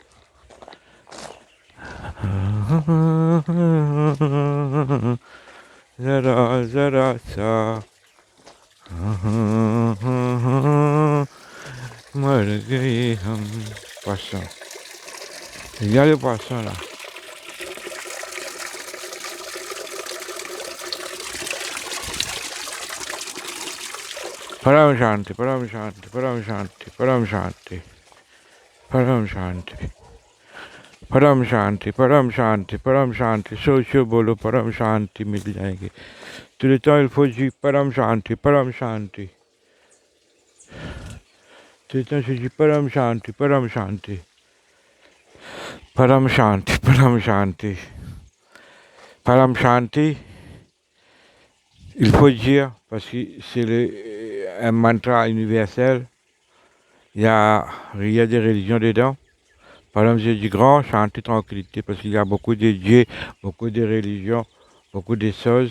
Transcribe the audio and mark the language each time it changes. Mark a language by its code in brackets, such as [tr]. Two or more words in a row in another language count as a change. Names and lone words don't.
[fr] Zara, zara, ça. Moi, le gars, poisson. Il y a les poissons là. [hi] परम शांति, परम शांति, परम शांति, परम शांति. परम शांति। परम शांति, परम शांति, परम शांति, सोचो बोलो, परम शांति, मिल जाएंगे. [fr] Tout le temps il faut dire [hi] परम शांति, परम शांति. [fr] Tout le temps je dis [hi] परम शांति, परम शांति. परम शांति, परम शांति. परम शांति, [fr] il faut dire, parce que c'est un mantra universel. Il y a des religions dedans. Par exemple, j'ai dit grand, Shanti, tranquillité, parce qu'il y a beaucoup de dieux, beaucoup de religions, beaucoup de choses.